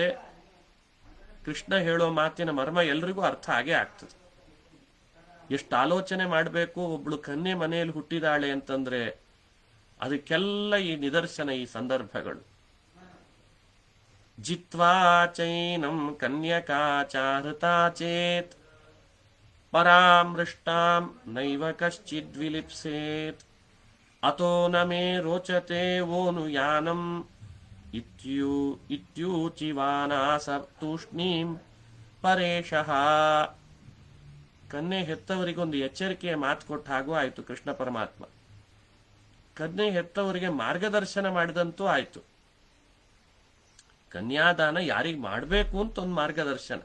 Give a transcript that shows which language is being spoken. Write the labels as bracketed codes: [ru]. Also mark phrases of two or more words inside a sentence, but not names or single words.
[kn] ಕೃಷ್ಣ ಹೇಳೋ ಮಾತಿನ ಮರ್ಮ ಎಲ್ರಿಗೂ ಅರ್ಥ ಆಗೇ ಆಗ್ತದೆ. ಎಷ್ಟು ಆಲೋಚನೆ ಮಾಡಬೇಕು ಒಬ್ಳು ಕನ್ಯೆ ಮನೆಯಲ್ಲಿ ಹುಟ್ಟಿದಾಳೆ ಅಂತಂದ್ರೆ, ಅದಕ್ಕೆಲ್ಲ ಈ ನಿದರ್ಶನ, ಈ ಸಂದರ್ಭಗಳು. [sa] ಜಿತ್ವಾ ಚೈನಂ ಕನ್ಯಕಾಚಾರತಾ ಚೇತ್ ಪರಾಮೃಷ್ಟಾಂ ನೈವ ಕಶ್ಚಿದ್ವಿಲಿಪ್ಸೇತ್ ಅತೋ ನ ಮೇ ರೋಚತೆ ಓನು ಯಾನಂ ಇತ್ಯೂಚಿವಾನಾಸ ತೂಷ್ಣೀಂ ಪರೇಶಃ. [kn] ಕನ್ಯೆ ಹೆತ್ತವರಿಗೊಂದು ಎಚ್ಚರಿಕೆಯ ಮಾತು ಕೊಟ್ಟ ಹಾಗೂ ಆಯಿತು ಕೃಷ್ಣ ಪರಮಾತ್ಮ. ಕನ್ಯೆ ಹೆತ್ತವರಿಗೆ ಮಾರ್ಗದರ್ಶನ ಮಾಡಿದಂತೂ ಆಯಿತು. ಕನ್ಯಾದಾನ ಯಾರಿಗೆ ಮಾಡಬೇಕು ಅಂತ ಒಂದು ಮಾರ್ಗದರ್ಶನ.